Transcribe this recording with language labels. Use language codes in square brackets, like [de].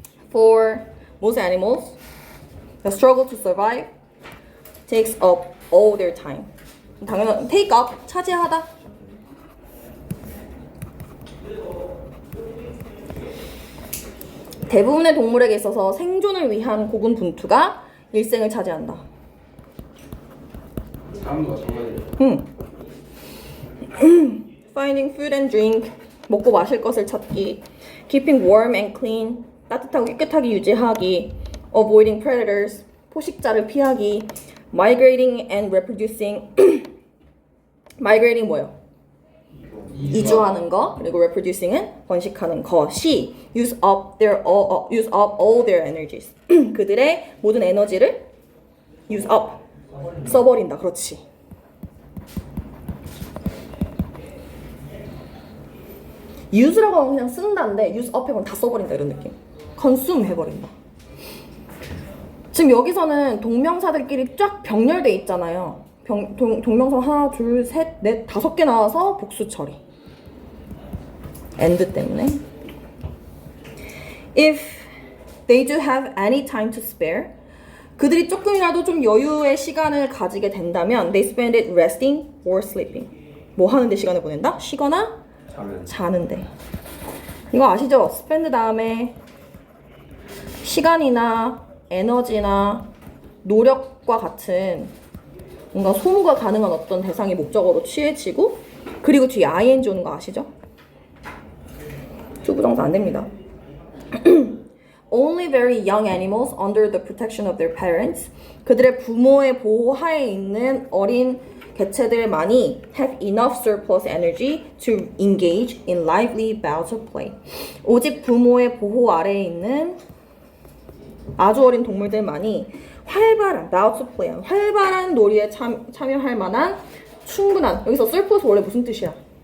[en] For most animals, the struggle to survive takes up all their time. [ko] 당연한 take up 차지하다. 대부분의 동물에게 있어서 생존을 위한 고군분투가 일생을 차지한다. 사람도 마찬가지예요. [en] Finding food and drink, [ko] 먹고 마실 것을 찾기. [en] Keeping warm and clean, [ko] 따뜻하고 깨끗하게 유지하기. [en] Avoiding predators, [ko] 포식자를 피하기. [en] Migrating and reproducing. [ko] Migrating 뭐예요? 이주하는 거. 그리고 reproducing은 번식하는 것이 [en] use up all their energies. [ko] 그들의 모든 에너지를 use up 써버린다. 그렇지. use라고 하면 그냥 쓴다인데 use up 해버리면 다 써버린다 이런 느낌. consume 해버린다. 지금 여기서는 동명사들끼리 쫙 병렬돼 있잖아요. 동명사 하나, 둘, 셋, 넷, 5개 나와서 복수 처리. and 때문에. [en] If they do have any time to spare, [ko] 그들이 조금이라도 좀 여유의 시간을 가지게 된다면 [en] they spend it resting or sleeping. [ko] 뭐 하는데 시간을 보낸다? 쉬거나 자는데. 이거 아시죠? spend 다음에 시간이나 에너지나 노력과 같은 뭔가 소모가 가능한 어떤 대상이 목적어로 취해지고 그리고 뒤에 ing 오는 거 아시죠? 투부정사 안 됩니다. [en] Only very young animals under the protection of their parents. [ko] 그들의 부모의 보호하에 있는 어린 개체들만이 [en] have enough surplus energy to engage in lively bouts of play. [ko] 오직 부모의 보호 아래에 있는 아주 어린 동물들만이 활발한 bouts of play, 활발한 놀이에 참여할 만한 충분한, 여기서 surplus 원래 무슨 뜻이야?